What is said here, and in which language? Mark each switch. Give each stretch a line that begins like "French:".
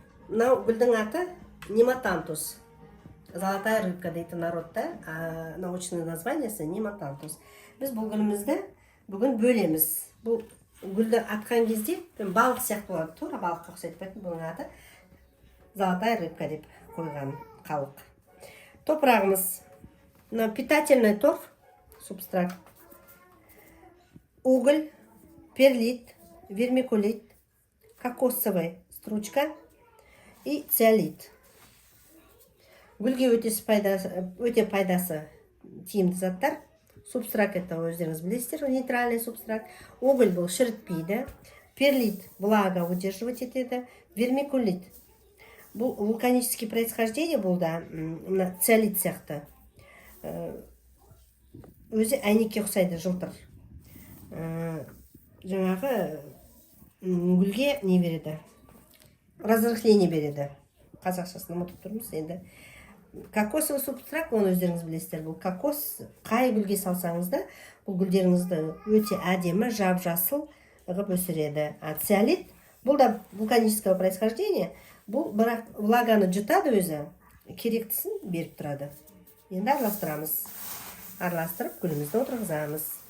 Kazakh: Мынау гүлдің аты нематантус.
Russian: Золотая рыбка
Kazakh: дейді
Russian: народта, научный
Kazakh: названиесі нематантус. Біз бұл гүлімізді бүгін бөлеміз. Бұл гүлді атқан кезде балық сияқты болады, тура балыққа ұқсайды. Бұның аты
Russian: золотая рыбка
Kazakh: деп қойған қауық. Топырағымыз
Russian: питательный торф, субстрат, уголь, перлит, вермикулит, кокосовая стручка и циолит.
Kazakh: Гүлге өте пайдасы тиімді заттар. Субстрат это өздеріңіз білесіздер,
Russian: нейтральный субстрат.
Kazakh: Уголь бұл шірітпейді. Перлит
Russian: влага удерживать
Kazakh: етеді. Вермикулит бұл
Russian: вулканический происхождение
Kazakh: бұл да, циолит сияқты. Өзі әйнекке ұқсайды, жылтыр. Жаңағы гүлге не береді?
Russian: Разрыхление
Kazakh: береді. Қазақшасын ұмытып тұрмыз енді.
Russian: Кокосовый субстрат,
Kazakh: оны өздеріңіз білесіздер. Бұл кокос қай гүлге салсаңыз да, бұл гүлдеріңізді өте әдемі, жап-жасыл ғып өсіреді.
Russian: Циолит
Kazakh: бұл да
Russian: вулканического происхождения.
Kazakh: Бұл бірақ влаганы жұтады өзі, керектісін беріп тұрады. Енді араластырамыз. Араластырып гүлімізді отырғызамыз.